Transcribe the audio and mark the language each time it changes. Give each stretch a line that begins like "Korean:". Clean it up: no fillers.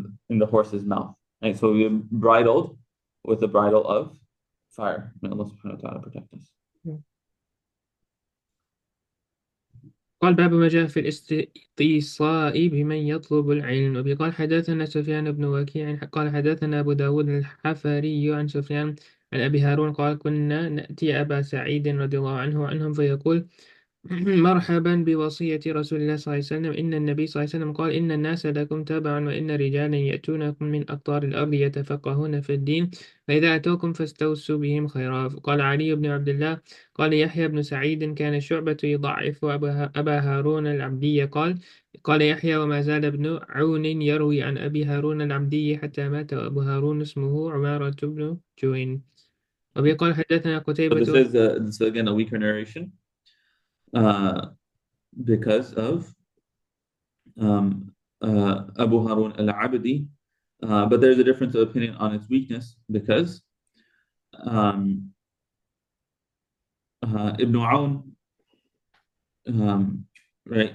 English: In the horse's mouth, right? So you're bridled with the bridle of fire. May Allah subhanahu wa ta'ala protect us.
Arabic: قال باب ما جاء في الاستيصاء بمن يطلب العلم. وبه قال حدثنا سفيان بن وكيع قال حدثنا أبو داود الحفري عن سفيان عن أبي هارون قال كنا نأتي أبا سعيد رضي الله عنه وعنهم فيقول مرحبا بوصية رسول الله صلى الله عليه وسلم إن النبي صلى الله عليه وسلم قال إن الناس لكم تبعا وإن رجالا يأتونكم من أقطار الأرض يتفقهون في الدين فإذا أتوكم فاستوصوا بهم خيرا. قال علي بن عبد الله قال يحيى بن سعيد كان شعبة يضعف أبا هارون العبدي قال يحيى وما زال ابن عون يروي عن أبي هارون العبدي حتى مات وأبو هارون اسمه عمارة بن جوين. وبه قال حدثنا قتيبة.
English: This is again a weaker narration. Because of Abu Harun al-Abdi, but there's a difference of opinion on its weakness because Ibn Awn, right?